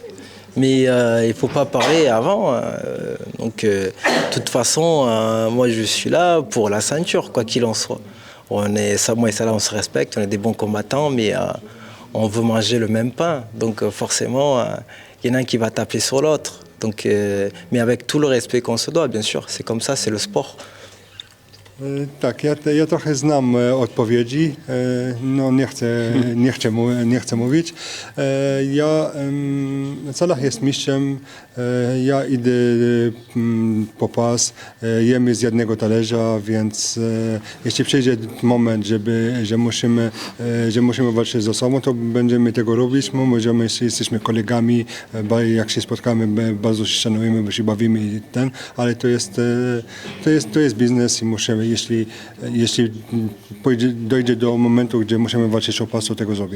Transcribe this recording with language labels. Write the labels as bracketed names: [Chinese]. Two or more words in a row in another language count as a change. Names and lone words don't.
[French] Mais il ne faut pas parler avant. Donc, de toute façon, moi, je suis là pour la ceinture, quoi qu'il en soit. Moi et Salah, on se respecte, on est des bons combattants, mais on veut manger le même pain. Donc, forcément, il y en a un qui va taper sur l'autre. Donc, mais avec tout le respect qu'on se doit, bien sûr. C'est comme ça, c'est le sport. [Polish] Tak, ja trochę znam odpowiedzi, no nie chcę mówić. Salah jest mistrzem, ja idę po pas, jemy z jednego talerza, więc jeśli przyjdzie moment, że musimy walczyć ze sobą, to będziemy tego robić, jesteśmy kolegami, jak się spotkamy, bardzo się szanujemy, bo się bawimy i ale to jest biznes i musimy, jeśli dojdzie do momentu, gdzie musimy walczyć o pas, to tego zrobimy.